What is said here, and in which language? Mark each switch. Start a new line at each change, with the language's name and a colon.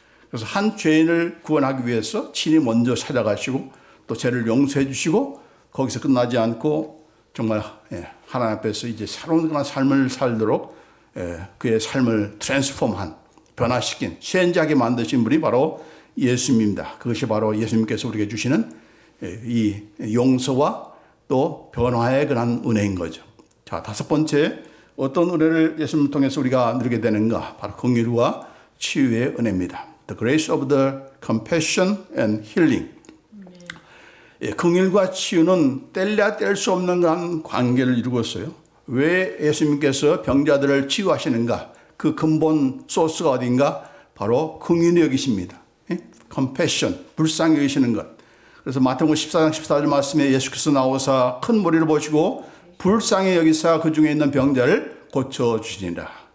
Korean: 그래서 한 죄인을 구원하기 위해서 친히 먼저 찾아가시고 또 죄를 용서해 주시고 거기서 끝나지 않고 정말 하나님 앞에서 이제 새로운 그런 삶을 살도록 그의 삶을 트랜스폼한 변화시킨 시행자하게 만드신 분이 바로 예수님입니다. 그것이 바로 예수님께서 우리에게 주시는 이 용서와 또 변화의 그런 은혜인 거죠. 자, 다섯 번째 어떤 은혜를 예수님을 통해서 우리가 누리게 되는가? 바로 긍휼과 치유의 은혜입니다.
English: The grace of the compassion and healing.
Korean: 긍휼과 치유는 뗄래야 뗄 수 없는 그런 관계를 이루고 있어요. 왜 예수님께서 병자들을 치유하시는가? 그 근본 소스가 어딘가? 바로 긍휼히 여기십니다. compassion, 불쌍히 여기시는 것. 그래서 마태복음 14장 14절 말씀에 예수께서 나오사 큰 무리를 보시고 불쌍히 여기사 그 중에 있는 병자를 고쳐주시니라.